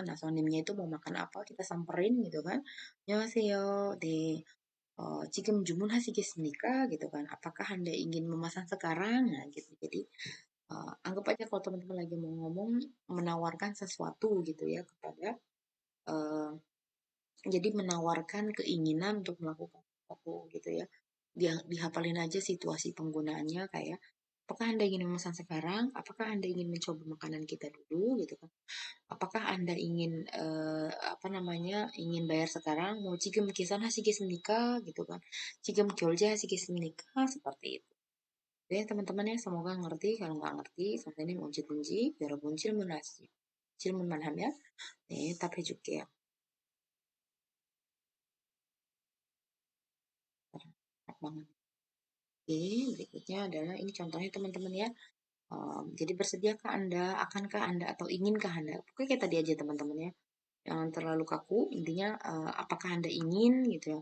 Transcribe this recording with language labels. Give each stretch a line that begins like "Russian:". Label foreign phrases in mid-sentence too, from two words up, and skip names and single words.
Indonesian: Nah, sonimnya itu mau makan apa, kita samperin gitu kan.
Korean: 안녕하세요. 네. 지금 주문하시겠습니까?
Indonesian: gitu kan. Apakah Anda ingin memesan sekarang? Nah, gitu. Jadi anggap aja kalau teman-teman lagi mau ngomong menawarkan sesuatu gitu ya kepada eh, jadi menawarkan keinginan untuk melakukan sesuatu gitu ya. Dihafalin aja situasi penggunaannya kayak apakah Anda ingin memesan sekarang? Apakah Anda ingin mencoba makanan kita dulu gitu kan? Apakah Anda ingin apa namanya? Ingin bayar sekarang? Mau
Korean: 지금 계산하시겠습니까?
Indonesian: gitu kan.
Korean: 지금 결제하시겠습니까?
Indonesian: Seperti itu. Ya teman-teman ya, semoga ngerti. Kalau nggak ngerti,
Korean: 선생님 언제든지 여러분 질문하세요. 질문만 하면 네, 답해줄게요.
Indonesian: Enak banget. Oke, berikutnya adalah ini contohnya teman-teman ya. Jadi bersediakah Anda, akankah Anda, atau inginkah Anda? Pokoknya kayak tadi aja teman-teman ya. Jangan terlalu kaku, intinya apakah Anda ingin gitu ya.